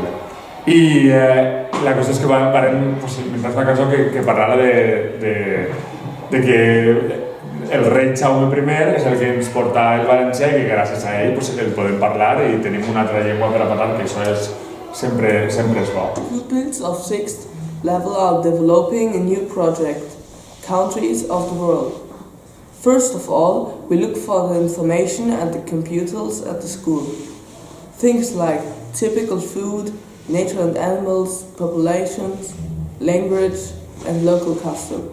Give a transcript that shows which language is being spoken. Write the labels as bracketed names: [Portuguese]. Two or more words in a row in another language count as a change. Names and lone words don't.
[Catalan] I la cosa és que varen inventar una cançó que parlara de que el rei Jaume I és el que ens porta el valencià i que gràcies a ell el podem parlar i tenim una altra llengua per a parlar, que això sempre és bo. [English] Pupils of 6th level are developing a new project, Countries of the World. First of all, we look for the information at the computers at the school. Things like typical food, nature and animals, populations, language and local custom.